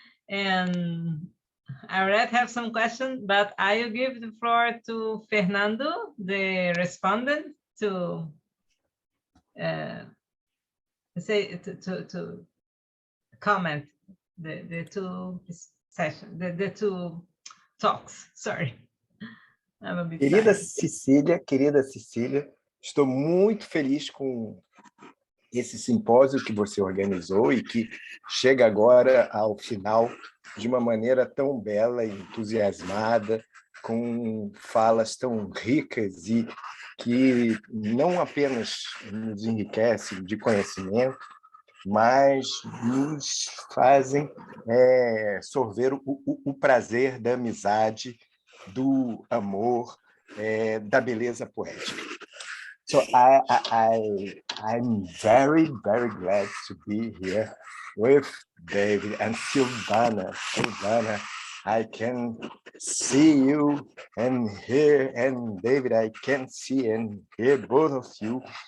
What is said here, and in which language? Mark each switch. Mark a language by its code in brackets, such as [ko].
[en] And I already have some questions, but I will give the floor to Fernando, the respondent, to to comment the two sessions, the two talks. Sorry. I'm a bit tired. [pt] Querida Cecília, estou muito feliz com esse simpósio que você organizou e que chega agora ao final de uma maneira tão bela e entusiasmada, com falas tão ricas e que não apenas nos enriquecem de conhecimento, mas nos fazem sorver o prazer da amizade, do amor, da beleza poética. [en] So I'm very, very glad to be here with David and Sylvana. Sylvana, I can see you and hear, and David, I can see and hear both of you.